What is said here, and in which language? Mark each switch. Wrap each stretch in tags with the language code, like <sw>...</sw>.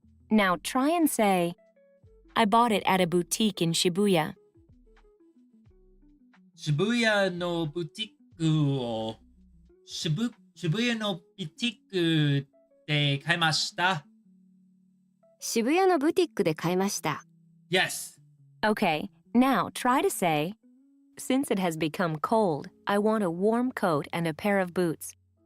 <en>Now try and say, I bought it at a boutique in Shibuya.</en> <ja>渋谷のブティックを渋谷のブティックで買いました。渋谷のブティックで買いました。</ja> <en>Yes. Okay, now try to say, since it has become cold, I want a warm coat and a pair of boots.</en>